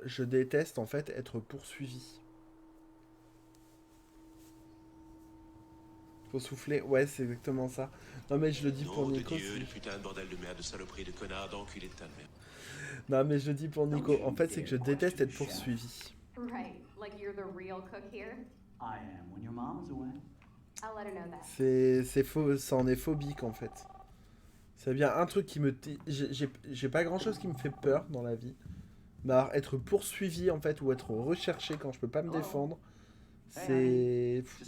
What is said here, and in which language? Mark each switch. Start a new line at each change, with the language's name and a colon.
French: Je déteste en fait être poursuivi. Faut souffler. Ouais, c'est exactement ça. Non, mais je le dis pour Nico. Dieu, le putain de bordel de merde, de saloperie, de connard, d'enculé de ta mère. Non, mais je le dis pour Nico. En fait, c'est que je déteste être poursuivi.
English: Right, like you're the real cook here? I am when your mom's away. I'll let her know that.
French: C'est faux, ça en est phobique en fait. C'est bien un truc qui me... J'ai pas grand chose qui me fait peur dans la vie. Mais alors, être poursuivi en fait, ou être recherché quand je peux pas me défendre, c'est...